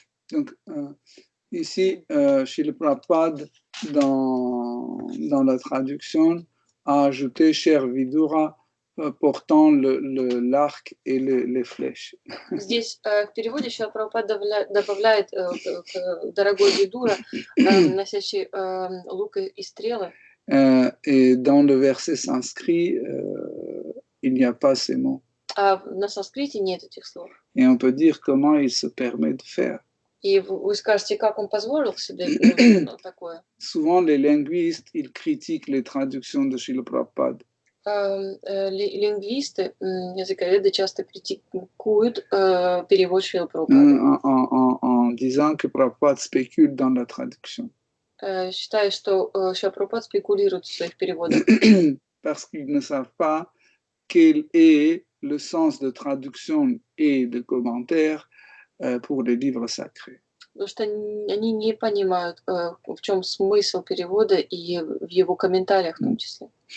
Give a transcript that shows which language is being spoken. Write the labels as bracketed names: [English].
[French] Donc, ici, Srila Prabhupada, dans la traduction, a ajouté cher Vidura portant l'arc et les flèches. [Russian] Здесь в переводе Шрила Прабхупада добавляет дорогой Видура, носящий лук и стрелы. [French] Et dans le verset sanskrit, il n'y a pas ces mots. [Russian] А на санскрите нет этих слов. [French] Et on peut dire comment il se permet de faire. [Russian] И вы скажете, как он позволил себе такое? [French] Souvent, les linguistes, ils critiquent les traductions de Srila Prabhupada. [Russian] Лингвисты, языковеды часто критикуют перевод Шрилы Прабхупады. [French] En disant que Prabhupada spécule dans la traduction. [Russian] Считаю, что Шрила Прабхупада спекулирует в своих переводах. [French] Parce qu'ils ne savent pas quel est le sens de traduction et de commentaire pour les livres sacrés. [Russian] Потому что они не понимают, в чем смысл перевода и в его комментариях в том числе.